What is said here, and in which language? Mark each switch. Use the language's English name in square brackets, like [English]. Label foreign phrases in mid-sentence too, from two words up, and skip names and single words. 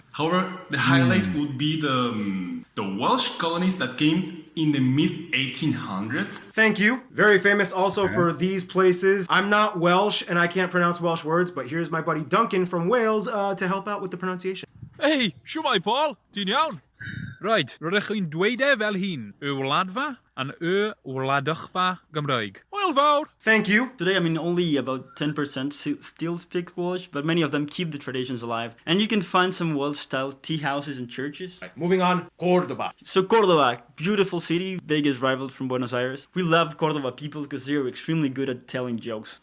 [English] However, the highlight would be the Welsh colonies that came in the mid-1800s. Thank you. Very famous also for these places. I'm not Welsh and I can't pronounce Welsh words, but here's my buddy Duncan from Wales to help out with the pronunciation. [Welsh] Hey, shwmae Paul, ti'n iawn? Right, rydych chi'n dweud e fel hyn, y wladfa and y wladygfa Gymraeg. Hwyl fawr! [English] Thank you. Today, only about 10% still speak Welsh, but many of them keep the traditions alive. And you can find some Welsh-style tea houses and churches. Right, moving on, Cordoba. So Cordoba, beautiful city, biggest rival from Buenos Aires. We love Cordoba people because they're extremely good at telling jokes.